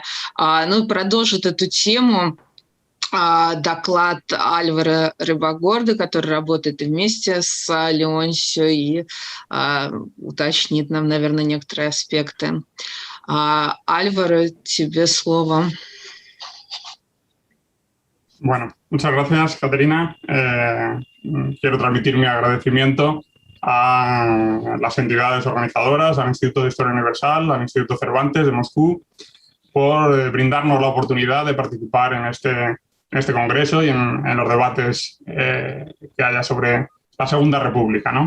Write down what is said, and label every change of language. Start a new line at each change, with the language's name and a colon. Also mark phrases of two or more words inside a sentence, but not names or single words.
Russian: Ну и продолжит эту тему доклад Альвара Рибагорда, который работает вместе с Леонсио и уточнит нам, наверное, некоторые аспекты. Álvaro, тебе слово.
Spanish: Bueno, muchas gracias, Caterina. Quiero transmitir mi agradecimiento a las entidades organizadoras, al Instituto de Historia Universal, al Instituto Cervantes de Moscú, por brindarnos la oportunidad de participar en este congreso y en los debates que haya sobre la Segunda República, ¿no?